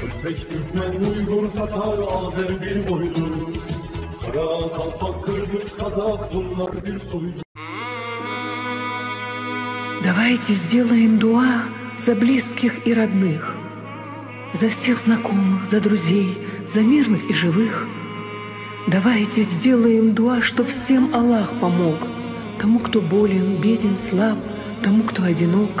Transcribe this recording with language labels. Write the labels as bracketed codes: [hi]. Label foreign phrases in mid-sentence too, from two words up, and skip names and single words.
[tr] Özbek, Türkmen, Uygur, Tatar, Azer bir boydur. Kara, Kalpak, Kırgız, Kazak, bunlar bir soydur. [ru] Давайте сделаем дуа за близких и родных, за всех знакомых, за друзей, за мирных и живых. Давайте сделаем дуа, что всем Аллах помог, тому, кто болен, беден, слаб, тому, кто одинок.